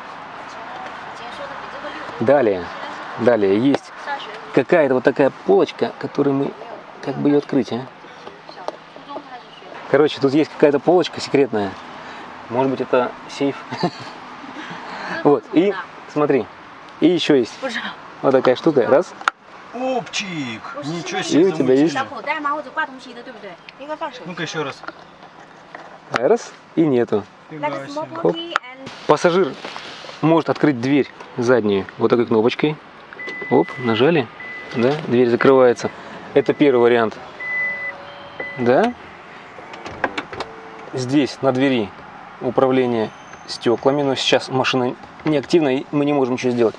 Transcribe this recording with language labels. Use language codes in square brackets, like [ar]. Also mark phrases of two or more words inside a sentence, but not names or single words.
[ru] Далее есть какая-то вот такая полочка, которую мы, как бы ее открыть, а? Короче, тут есть какая-то полочка секретная. Может быть, это сейф. Вот, и смотри, и еще есть вот такая штука. Раз, Опчик! Ничего и себе. у тебя есть [zh] 小口袋吗？或者挂东西的，对不对？应该放手机。 [ru] Ну-ка еще раз. раз, и нету. [en] Like a small [ru] Хоп. [en] pocket and [ru] Пассажир может открыть дверь заднюю вот такой кнопочкой. Оп, нажали, да, дверь закрывается. Это первый вариант. Да. Здесь на двери управление стеклами, но сейчас машина неактивна, и мы не можем ничего сделать.